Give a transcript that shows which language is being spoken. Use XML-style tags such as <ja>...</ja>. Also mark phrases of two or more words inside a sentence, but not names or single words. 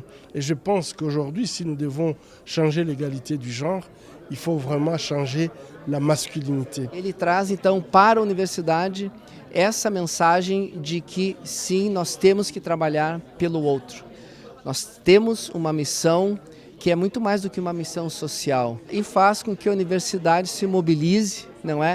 <fr>Et je pense qu'aujourd'hui, si nous devons changer l'égalité du genre, il faut vraiment changer la masculinité.</fr> <pt>Ele traz então para a universidade essa mensagem de que sim, nós temos que trabalhar pelo outro. Nós temos uma missão que é muito mais do que uma missão social e faz com que a universidade se mobilize, não é?</pt>